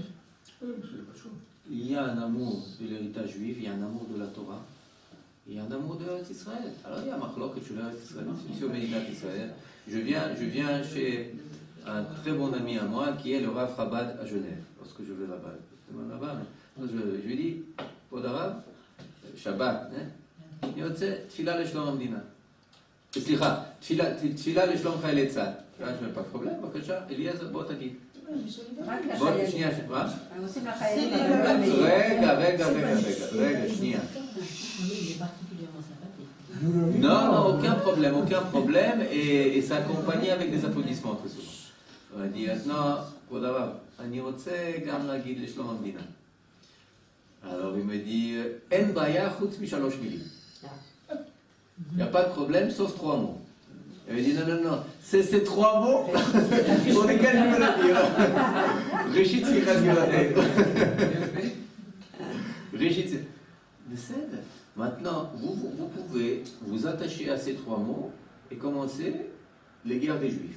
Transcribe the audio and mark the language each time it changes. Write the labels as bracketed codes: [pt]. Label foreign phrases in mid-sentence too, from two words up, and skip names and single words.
[fr] Il y a un amour de l'héritage juif, il y a un amour de la Torah, il y a un amour de Israël. Alors il y a Machlok que tu l'as Israël, c'est sur Médinat Israël. Je viens chez un très bon ami à moi qui est le Rav Chabad à Genève. Lorsque je vais là-bas, je lui dis, pour l'arabe, Shabbat, il y a [he] תפילה לשלום המדינה. סליחה, תפילה לשלום חיילי צה"ל. [fr] je n'ai pas de problème, [he] בבקשה, אליעזר, בוא תגיד. בוא, שנייה, מה? רגע, שנייה. [fr] Non, aucun problème, et ça accompagné avec des applaudissements très souvent. On a dit, non, [he] כבוד הרב, אני רוצה גם להגיד לשלום המדינה. [fr] Alors il me dit, [he] אין בעיה חוץ משלוש מילים. [fr] Il n'y a pas de problème sauf 3 mots. Il me dit, non, c'est ces 3 mots pour lesquels je veux le dire. [he] ראשית צמיחת גאולתנו. ראשית צמיחת. [fr] Maintenant, vous pouvez vous attacher à ces 3 mots et commencer les guerres des Juifs.